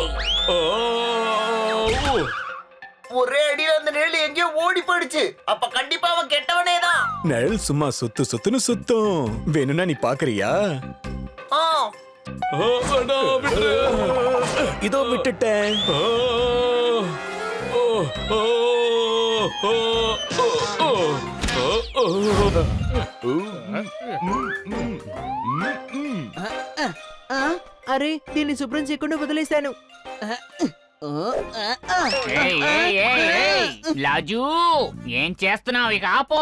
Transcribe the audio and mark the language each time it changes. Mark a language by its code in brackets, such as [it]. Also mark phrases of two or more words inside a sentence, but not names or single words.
[ta] ஒரே அடியில அந்த நிழல் எங்கேயோ ஓடி போயிடுச்சு. அப்ப கண்டிப்பா அவன் கெட்டவனே தான். நிழல் சும்மா சுத்துன்னு சுத்தும். வேணும்னா நீ பாக்குறியா? இதோ விட்டுட்டேன். [te] అరే దీన్ని శుభ్రం చేయకుండా వదిలేశాను. లాజు ఏం చేస్తున్నావు? ఇక ఆపో.